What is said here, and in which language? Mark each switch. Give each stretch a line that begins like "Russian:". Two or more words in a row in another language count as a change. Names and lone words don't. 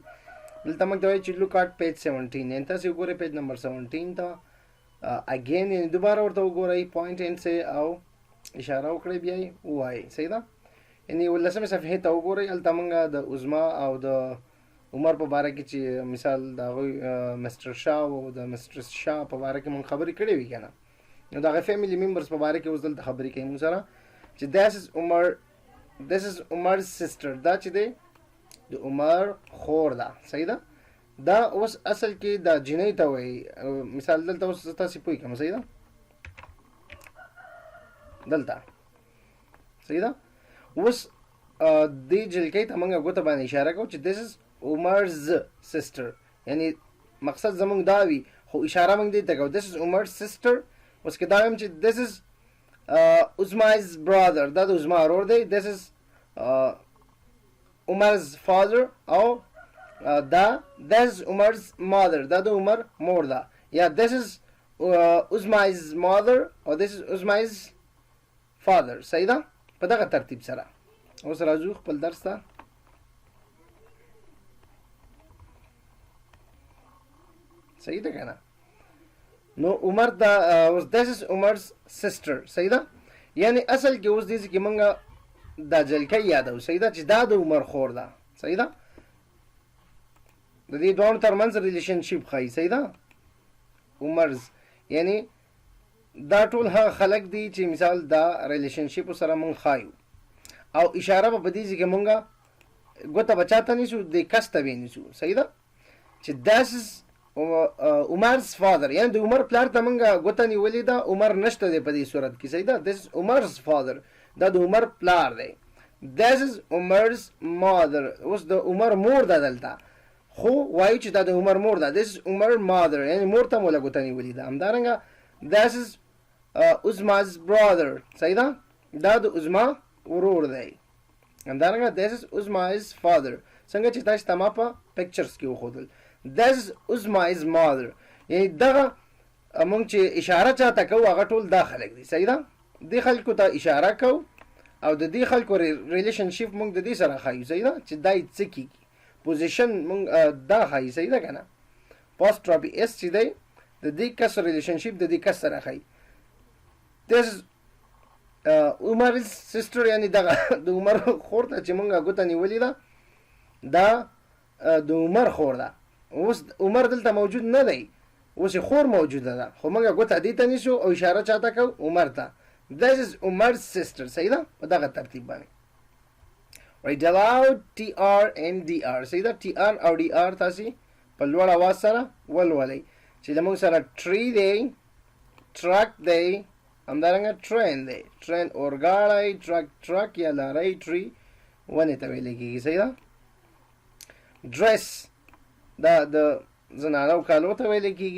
Pashto: دلته موږ ته وایي چې
English: look at page
Pashto: 17، یعنې تاسې وګورئ
English: page number
Pashto: 17 ته اګین، یعنې دوباره ورته وګورئ،
English: point and see
Pashto: او اشاره وکړئ، بیا یې ووایئ. صحیح ده، یعنې 18مې صفحې ته وګورئ. هلته موږ د عظما او د عمر په باره کې چې مثال د هغوی مسټر شاه او د مسټرس شاه په باره کې موږ خبرې کړې وي که نه، نو د هغه
English: family members
Pashto: په باره کې اوس دلته خبرې کوي موږ سره چې
English: this is Omar sister,
Pashto: دا چې دی د عمر خور ده. صحیح ده، دا اوس اصل کې دا جینۍ ته وایي. مثال دلته اوس تاسې پوه کړم. صحیح ده، دلته صحیح ده، اوس دې جلکۍ ته موږ ګوته باندې اشاره کوو چې
English: this is Omar's sister,
Pashto: یعنی مقصد زموږ دا وي، خو اشاره موږ دې ته کوو
English: this is Omar's sister.
Pashto: اوس که دا وایم چې
English: this is عظما's brother،
Pashto: دا د عظما ورور دی.
English: this is عمر's father، او this is عمر's mother،
Pashto: دا د عمر مور ده.
English: یا this is عظما's mother او this is عظما's father.
Pashto: صحیح ده، په دغه ترتیب سره. اوس راځو خپل درس ته. صحیح ده که نه، نو عمر دا اوس
English: this is عمر's sister.
Pashto: صحیح ده، یعنی اصل کې اوس دې کې موږ دا جلکۍ یادو. صحیح ده، چې دا د عمر خور ده. صحیح ده، د دې دوه ترمنځ ریلیشنشپ ښایي. صحیح ده؟ عمرز یعنی دا ټول هغه خلک دي چې مثال دا ریلیشنشپ سره مونږ ښایو او اشاره په دې ځکه مونږه ګوته بچاته نیسو د کس ته نیسو. صحیح ده چې
English: this is عمر's father
Pashto: یعنی د عمر پلار ته مونږه ګوته نیولې ده، عمر نشته دی په دې صورت کې. صحیح ده؟
English: this is عمر's father
Pashto: دا د عمر پلار دی.
English: this is عمر's mother
Pashto: اوس د عمر مور ده دلته، خو وایو چې دا د عمر مور ده.
English: this is عمر mother
Pashto: یعنی مور ته مولا ګوته نیولې ده. همدارنګه
English: this is عظما's brother.
Pashto: صحیح ده؟ دا د عظما ورور دی. همدارنګه
English: this is عظما's father
Pashto: څنګه چې تاسو ته ما په پکچرز کې وښودل.
English: this is عظما's mother
Pashto: یعنی دغه مونږ چې اشاره چاته کوو هغه ټول دا خلک دي. صحیح ده؟ دې خلکو ته اشاره کوو او د دې خلکو ریلیشنشپ مونږ د دې سره ښایو. صحیح ده؟ چې دا څه کېږي پوزیشن مونږ دا ښایي. صحیح ده که نه؟
English: apostrophe s
Pashto: چې دی د دې کس ریلیشنشپ د دې کس سره ښایي.
English: this is عمر's sister
Pashto: یعنی دغه د عمر خور ته چې مونږه ګوته نیولې ده دا د عمر خور ده. اوس عمر دلته موجود نه دی، اوس خور موجوده ده، خو مونږه ګوته دې ته نیسو او اشاره چاته کوو؟ عمر ته.
English: this is عمر's sister.
Pashto: صحیح ده؟ په دغه ترتیب باندې
English: right allowed TR and DR.
Pashto: صحیح ده؟ TR او DR تاسې په لوړ اواز سره ولولئ چې زموږ سره tree دی، truck دی، همدارنګه ټرین دی. ټرین اورګاړی، ټرک یا لاری، ټری ونې ته ویل کېږي. صحیح ده؟ ډریس دا د زنانو کالو ته ویل کېږي.